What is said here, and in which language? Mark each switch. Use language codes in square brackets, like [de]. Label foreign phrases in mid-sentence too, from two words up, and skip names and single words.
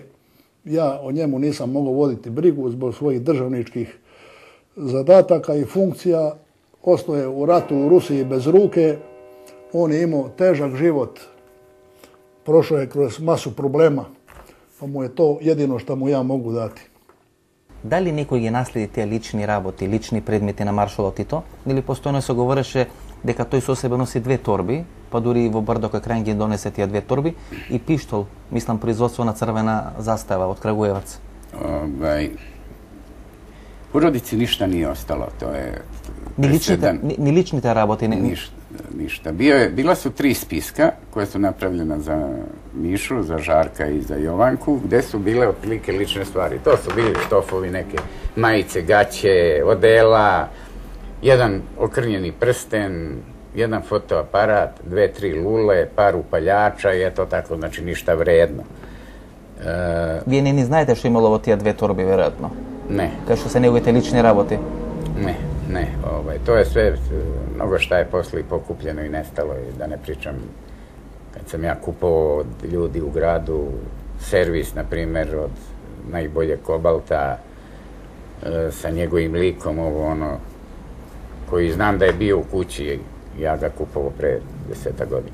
[sr] Ja o njemu nisam mogao voditi brigu zbog svojih državničkih zadataka i funkcija. Ostao je u ratu u Rusiji bez ruke. On je imao težak život. Prošao je kroz masu problema. Pa mu je to jedino što mu ja mogu dati. Da li [mk] некој ги наследи тие лични работи, лични предмети на маршалот Тито? Или постојано се говореше дека тој со себе носи 2 торби, па дури и во Брдо кај Крајн ги донесе тие 2 торби и пиштол, мислам, производство на црвена застава од Крагуеваc? [sr] Porodici ništa nije ostalo, to je... [mk] Ni ličните работи? [sr] Ništa. Bila su 3 spiska koja su napravljena za Mišu, za Žarka i za Jovanku, gde su bile otprilike lične stvari. To su bili štofovi, neke majice, gaće, odela, jedan okrnjeni prsten, jedan fotoaparat, 2-3 lule, par upaljača i eto tako, znači ništa vredno. [mk] Вие не знаете што имало во тие 2 торби, веројатно? [sr] Ne. [mk] Кај што се неговите лични работи? [sr] Ne. To je sve mnogo šta je posle pokupljeno i nestalo, da ne pričam kad sam ja kupovao od ljudi u gradu servis, na primjer, od najbolje kobalta sa njegovim likom, koji znam da je bio u kući, ja ga kupovao pre 10 godina.